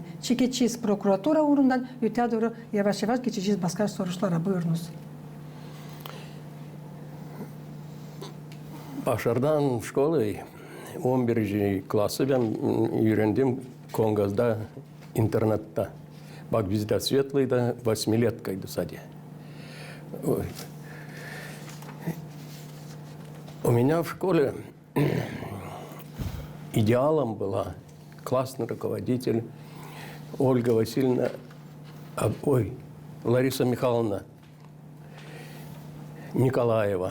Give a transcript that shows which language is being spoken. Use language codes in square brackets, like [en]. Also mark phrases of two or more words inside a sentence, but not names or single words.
[gag] Çekeceğiz prokuratura uğrundan öte doğru yavaş yavaş geçeceğiz başka sorulara. Buyurunuz. Başardan школы 11. klası ben öğrendim Kongaz'da, internette. Bak bizde Светлый'da 8-леткaydı sadece. [ru] У меня в школе идеалом была классный руководитель Ольга Васильевна, Лариса Михайловна Николаева.